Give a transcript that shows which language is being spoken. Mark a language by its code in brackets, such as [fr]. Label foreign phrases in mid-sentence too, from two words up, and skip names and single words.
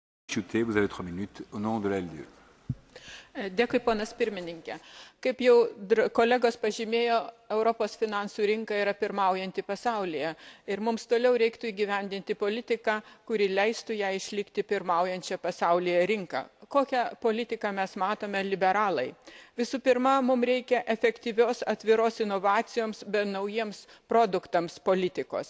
[fr] Blinkevičiūtė, vous avez 3 minutes au nom de la LDE. [lt] Dėkui, ponas pirmininkė. Kaip jau kolegos pažymėjo, Europos finansų rinka yra pirmaujanti pasaulyje ir mums toliau reiktų įgyvendinti politiką, kuri leistų ją išlikti pirmaujančią pasaulyje rinką. Kokią politiką mes matome liberalai? Visų pirma, mums reikia efektyvios atviros inovacijoms bei naujiems produktams politikos.